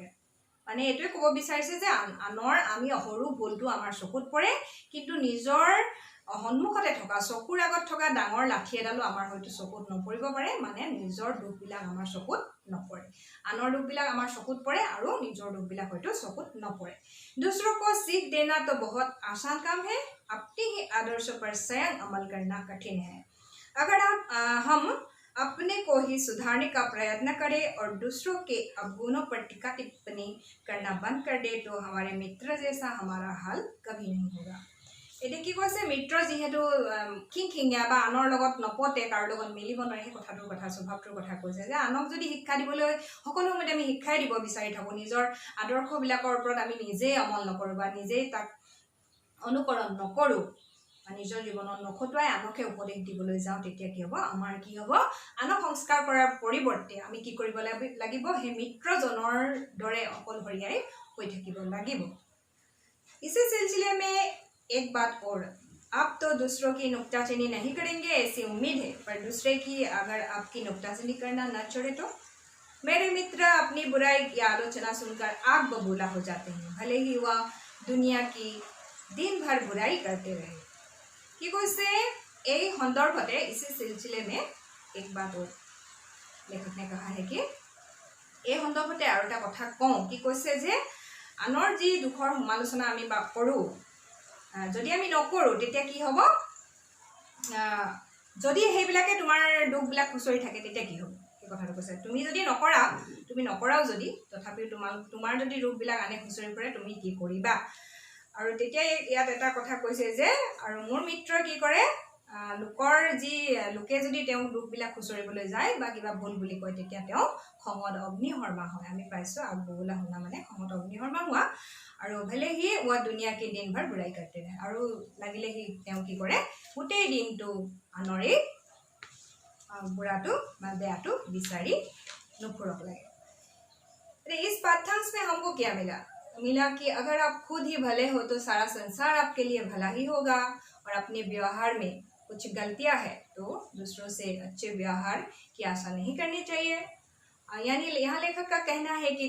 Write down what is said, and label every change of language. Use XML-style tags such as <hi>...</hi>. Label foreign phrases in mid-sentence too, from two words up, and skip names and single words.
<as>মানে এইটোৱে ক'ব বিচাৰিছে যে আনৰ আমি সৰু ভুলটো আমাৰ চকুত পৰে, কিন্তু নিজৰ সন্মুখতে থকা চকুৰ আগত থকা ডাঙৰ লাঠি এডালো আমাৰ হয়তো চকুত নপৰিব পাৰে। মানে নিজৰ দুখবিলাক আমাৰ চকুত নপৰে, আনৰ দুখবিলাক আমাৰ চকুত পৰে আৰু নিজৰ দুখবিলাক হয়তো চকুত নপৰে।</as> <hi>दूसरों को सीख देना तो बहुत आसान काम है, अपने ही आदर्श पर स्वयं अमल करना कठिन है। अगर हम अपने को ही सुधारने का प्रयत्न करें और दूसरों के अवगुणों पर टीका टिप्पणी करना बंद कर दे, तो हमारे मित्र जैसा हमारा हाल कभी नहीं होगा।</hi> <as>এতিয়া কি কৈছে, মিত্ৰ যিহেতু খিংখিঙীয়া বা আনৰ লগত নপতে, কাৰো লগত মিলিব নোৱাৰে, সেই কথাটোৰ কথা, স্বভাৱটোৰ কথা কৈছে যে আনক যদি শিক্ষা দিবলৈ সকলো সময়তে আমি শিক্ষাই দিব বিচাৰি থাকোঁ, নিজৰ আদৰ্শবিলাকৰ ওপৰত আমি নিজেই অমল নকৰোঁ বা নিজেই তাক অনুকৰণ নকৰোঁ, বা নিজৰ জীৱনত নখটুৱাই আনকে উপদেশ দিবলৈ যাওঁ, তেতিয়া কি হ'ব, আমাৰ কি হ'ব, আনক সংস্কাৰ কৰাৰ পৰিৱৰ্তে আমি কি কৰিব লাগিব, সেই মিত্ৰজনৰ দৰে অকলশৰীয়াই হৈ থাকিব লাগিব।</as> <hi>इसी सिलसिले में एक बात और, आप तो दूसरों की नुक्ताचीनी नहीं करेंगे ऐसी उम्मीद है, पर दूसरे की अगर आपकी नुक्ताचीनी करना न छोड़े तो। मेरे मित्र अपनी बुराई की आलोचना सुनकर आग बबूला हो जाते हैं, भले ही वह दुनिया की दिन भर बुराई करते रहे।</hi> <as>কি কৈছে এই সন্দৰ্ভতে</as> <hi>इसी सिलसिले में एक बात और लेखक ने कहा है कि</hi> <as>এই সন্দৰ্ভতে আৰু এটা কথা কওঁ কি কৈছে যে আনৰ যি দুখৰ সমালোচনা আমি কৰোঁ যদি আমি নকৰোঁ তেতিয়া কি হ'ব যদি সেইবিলাকে তোমাৰ দুখবিলাক খুচৰি থাকে তেতিয়া কি হ'ব এই কথাটো কৈছে তুমি যদি নকৰা তুমি নকৰাও যদি তথাপিও তোমাৰ যদি দুখবিলাক আনে খুচৰি ফুৰে তুমি কি কৰিবা আৰু তেতিয়া ইয়াত এটা কথা কৈছে যে আৰু মোৰ মিত্ৰই কি কৰে লোকৰ যি লোকে যদি তেওঁ দুখবিলাক খুচৰিবলৈ যায় বা কিবা ভুল বুলি কয় তেতিয়া তেওঁ খঙত অগ্নিশৰ্মা হয় আমি পাইছোঁ আগবগলা শুনা মানে খঙত অগ্নিশৰ্মা হোৱা আৰু</as> <hi>भले ही वा दुनिया के दिन भर बुराई करते रहे</hi> <as>আৰু লাগিলে হি তেওঁ কি কৰে গোটেই দিনটো আনৰে बुराटो বা বেয়াটো বিচাৰি নুফুৰক লাগে</as> <hi>इस पाठ्यांश में हमको क्या मिला कि अगर आप खुद ही भले हो तो सारा संसार आपके लिए भला ही होगा और अपने व्यवहार में कुछ गलतियां है तो दूसरों से अच्छे व्यवहार की आशा नहीं करनी चाहिए यानी यहाँ लेखक का कहना है कि</hi>